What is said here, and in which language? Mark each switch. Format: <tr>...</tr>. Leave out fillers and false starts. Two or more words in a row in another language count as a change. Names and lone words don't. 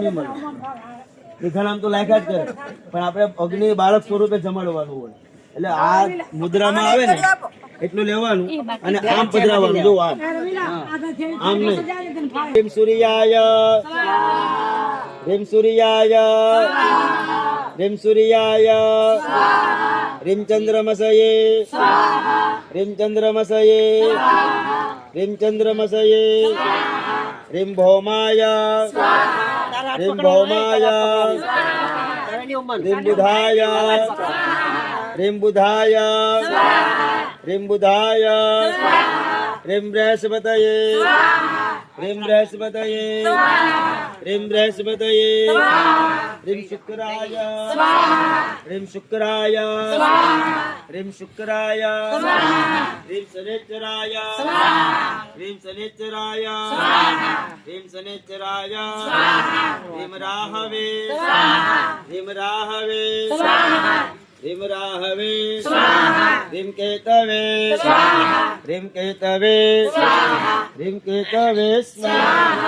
<gu>નહીં મળે એ ઘણા તો લાયકા જ કરે પણ આપણે અગ્નિ બાળક સ્વરૂપે જમાડવાનું હોય એટલે આ મુદ્રામાં આવે ને એટલું લેવાનું અને આમ પધરાવાનું જો આમ આમ નહીં</gu> <sa>રેમ સૂર્યાય રેમ સૂર્યાય રેમ સૂર્યાય રેમ ચંદ્રમસયે રેમ ચંદ્રમસયે રેમ ચંદ્રમસયે રેમ ભૌમાય રેમ ભૌમાય રેમ બુધાય ह्रीं बुधाय ह्रीं बुधाय ह्रीं बृहस्पतये ह्रीं बृहस्पतये ह्रीं बृहस्पतये ह्रीं शुक्राय ह्रीं शुक्राय ह्रीं शुक्राय ह्रीं शनेश्चराय ह्रीं शनेश्चराय ह्रीं शनेश्चराय ह्रीं राहवे ह्रीं राहवे ह्रीं राहवे ह्रीं केतवे ह्रीं केतवे ह्रीं केतवे स्वाहा।</sa>